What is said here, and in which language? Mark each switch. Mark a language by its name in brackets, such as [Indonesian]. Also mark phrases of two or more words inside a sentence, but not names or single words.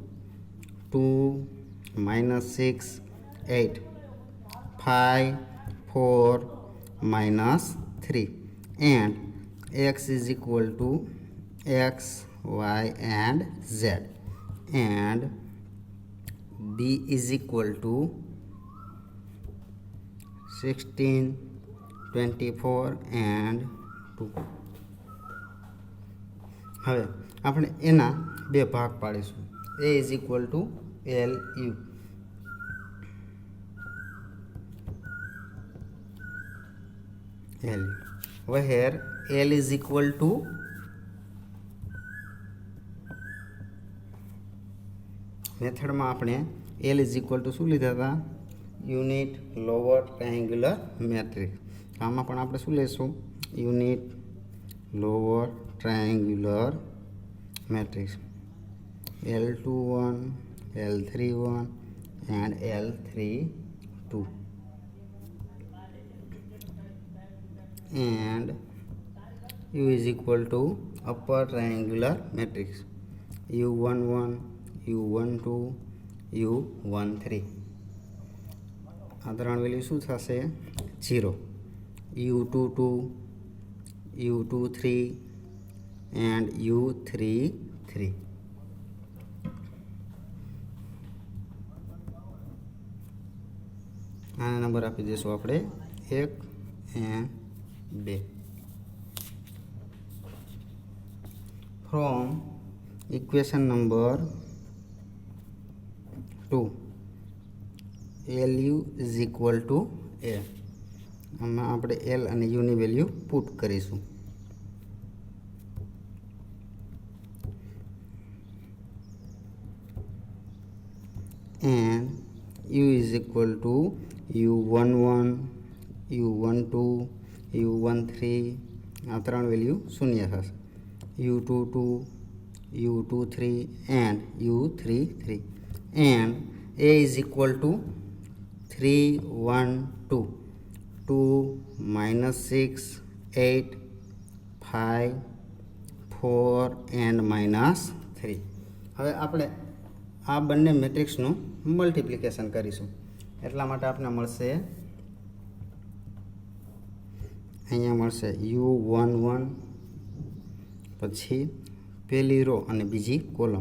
[English] 2 minus 6 8 5 4 minus 3 and x is equal to x, y and z and b is equal to 16 24 and 2. [Gujarati] હવે આપણે એના બે ભાગ પાડીશું. [English] a is equal to lu, where L is equal to [Gujarati] મેથડમાં આપણે [English] L is equal to [Gujarati] શું લીધા હતા? [English] unit lower triangular matrix. [Gujarati] આમાં પણ આપણે શું લઈશું? [English] unit lower triangular matrix. L21 L31 and L32 and U is equal to upper triangular matrix U11 U12 U13. [Gujarati] આ ત્રણ વેલ્યુ શું થશે? 0. [English] U22 U23 and U33. [Gujarati] આના નંબર આપી દઈશું આપણે 1 and 2. [English] From equation number 2, LU is equal to A. [Gujarati] આમાં આપણે L અને U ની [English] value put [Gujarati] કરીશું. [English] And U is equal to U11 U12 U13. [Gujarati] આ ત્રણ વેલ્યુ શૂન્ય થશે. [English] U22 U23 and U33 and A is equal to 3 1 2 2 minus 6 8 5 4 and minus 3. [Gujarati] હવે આપણે આ બંને મેટ્રિક્સનું મલ્ટિપ્લિકેશન કરીશું. એટલા માટે આપણે મળશે, અહીંયા મળશે U11 પછી પહેલી રો અને બીજી કોલમ.